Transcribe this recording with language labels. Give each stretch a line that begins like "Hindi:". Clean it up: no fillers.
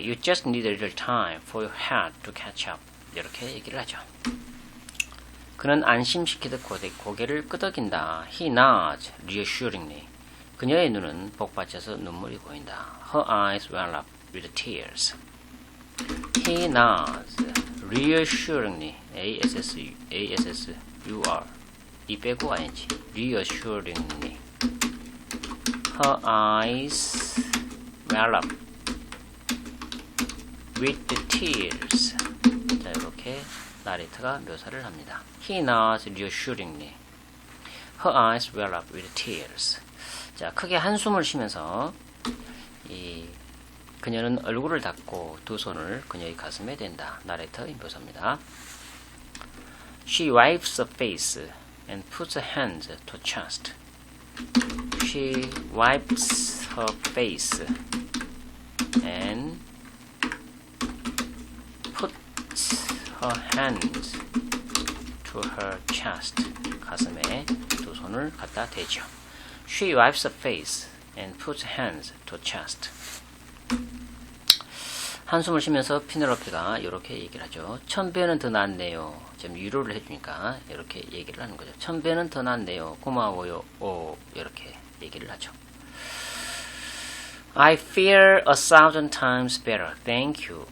English: You just need a little time for your heart to catch up.
Korean: 이렇게 얘기를 하죠. 그는 안심시키듯 고개를 끄덕인다.
English: He nods reassuringly.
Korean: 그녀의 눈은 복받쳐서 눈물이 보인다.
English: Her eyes well up with tears. He nods reassuringly.
Korean: A-S-S-U-R 이 빼고 ing. reassuringly.
English: Her eyes well up with tears.
Korean: 자, 이렇게 나레이터가 묘사를 합니다.
English: He nods reassuringly. Her eyes well up with tears.
Korean: 자, 크게 한숨을 쉬면서 그녀는 얼굴을 닫고 두 손을 그녀의 가슴에 댄다. 나레이터의 묘사입니다.
English: She wipes her face and puts her hands to chest. She wipes her face and puts her hands to her chest.
Korean: 가슴에 두 손을 갖다 대죠.
English: She wipes her face and puts her hands to chest.
Korean: 한숨을 쉬면서 피넬로페가 이렇게 얘기를 하죠. 1000배는 더 낫네요. 좀 위로를 해주니까 이렇게 얘기를 하는 거죠. 1000배는 더 낫네요. 고마워요. 오, 이렇게 얘기를 하죠.
English: I feel 1000 times better. Thank you.